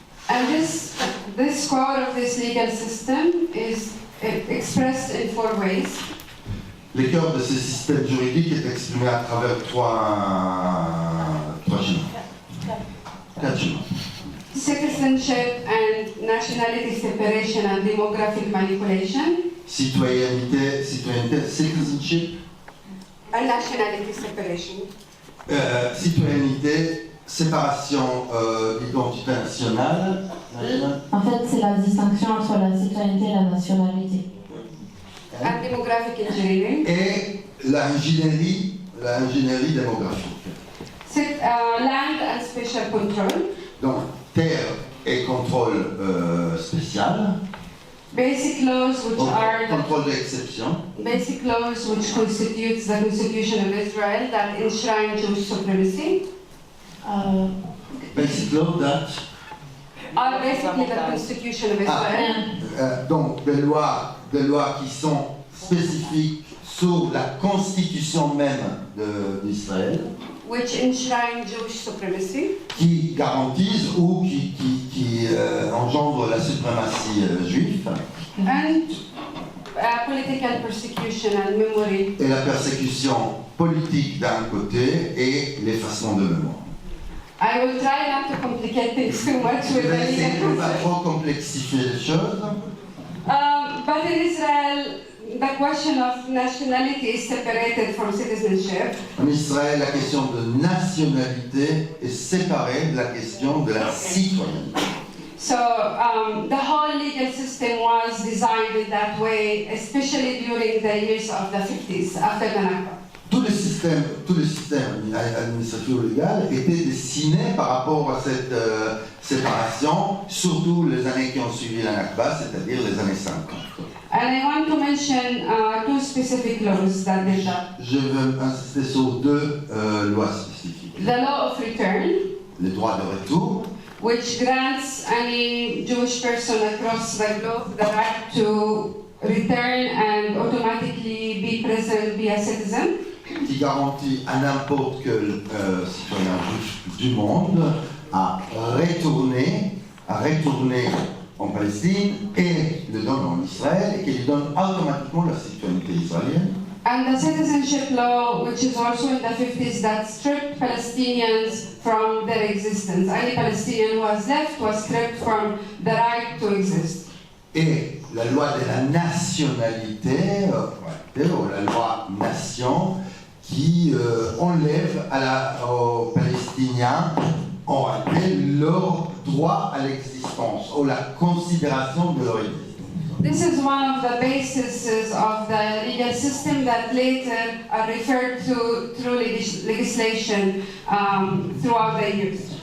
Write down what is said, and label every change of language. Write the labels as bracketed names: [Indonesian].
[English] And this core of this legal system is expressed in 4 ways. [French] Le cœur de ce système juridique est exprimé à travers quatre chemins. [English] Citizenship and nationality separation and demographic manipulation. [French] Citoyenneté, citizenship. [English] And nationality separation. [French] Citoyenneté, séparation d'identité nationale. En fait, c'est la distinction entre la citoyenneté et la nationalité. [English] And demographic engineering. [French] Et l'ingénierie démographique. [English] Land and special control. [French] Donc, terre et contrôle spécial. [English] Basic laws which are [French] contrôle d'exception. [English] basic laws which constitutes the Constitution of Israel that enshrine Jewish supremacy. Basic law that. Are basically the Constitution of Israel. [French] Donc, des lois qui sont spécifiques sur la constitution même d'Israël. [English] Which enshrine Jewish supremacy. [French] Qui garantissent ou qui engendrent la suprématie juive. [English] And political persecution and memory. [French] Et la persécution politique d'un côté et l'effacement de mémoire. [English] I will try not to complicate things too much with [French] Je vais essayer de ne pas [English] the [French] trop complexifier les choses. [English] but in Israel, the question of nationality is separated from citizenship. [French] En Israël, la question de nationalité est séparée de la question de la citoyenneté. [English] So the whole legal system was designed in that way, especially during the years of the 50s, after the Nakba. [French] Tout le système administratif ou légal était dessiné par rapport à cette séparation, surtout les années qui ont suivi la Nakba, c'est-à-dire les années 50. [English] And I want to mention 2 specific laws that did that. [French] Je veux insister sur 2 lois spécifiques. [English] The law of return, [French] Le droit de retour, [English] which grants any Jewish person across the globe the right to return and automatically be present, be a citizen. [French] qui garantit à n'importe quel citoyen juif du monde à retourner en Palestine et le donne en Israël et qui lui donne automatiquement la citoyenneté israélienne. [English] And the citizenship law, which is also in the 50s, that stripped Palestinians from their existence. Any Palestinian who was left was stripped from the right to exist. [French] Et la loi de la nationalité, la loi nation, qui enlève aux Palestiniens en réalité leur droit à l'existence, ou la considération de leur existence. [English] This is one of the bases of the legal system that later are referred to through legislation throughout the years.